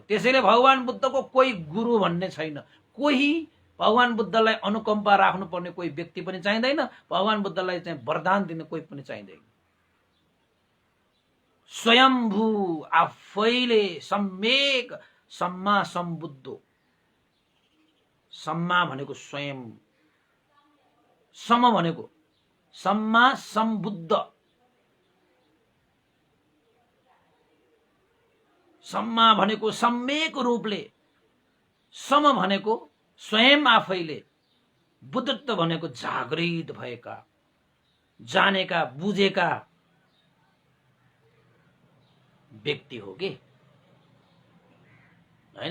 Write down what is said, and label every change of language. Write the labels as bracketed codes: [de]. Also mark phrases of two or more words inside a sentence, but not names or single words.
[ne] त्यसैले भगवान बुद्धको कोही गुरु भन्ने छैन, कोही भगवान बुद्धलाई अनुकम्पा राख्नुपर्ने कोही व्यक्ति पनि चाहिँदैन, भगवान बुद्धलाई चाहिँ वरदान दिने कोही पनि चाहिँदैन। स्वयम्भू आफैले सम्यक [pi] सम्मा सम्बुद्ध। [ne] सम्मा भनेको स्वयं, सम भनेको [pi] सम्मा सम्बुद्ध। [ne] सम्मा भनेको सम्यक रूपले, सम भनेको स्वयं आफैले, बुद्धत्व भनेको जागृत भएका, जानेका, बुझेका व्यक्ति हो कि हैन।